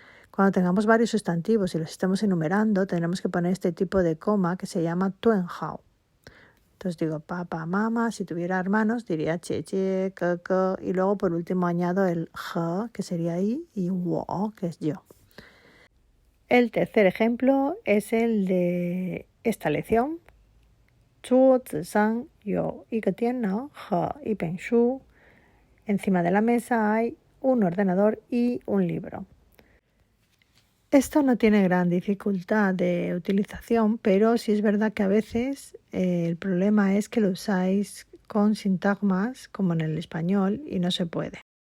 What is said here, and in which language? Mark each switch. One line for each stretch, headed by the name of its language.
Spanish: Cuando tengamos varios sustantivos y los estemos enumerando, tendremos que poner este tipo de coma que se llama 顿号. Entonces digo papá, mamá, si tuviera hermanos diría
Chinese: 姐姐, 哥哥,
Spanish: y luego por último añado el 和, que sería I, y 我, que es yo. El tercer ejemplo es el de esta lección.
Chinese: 桌子上有一个电脑和一本书.
Spanish: Encima de la mesa hay un ordenador y un libro. Esto no tiene gran dificultad de utilización, pero sí es verdad que a veces el problema es que lo usáis con sintagmas como en el español y no se puede.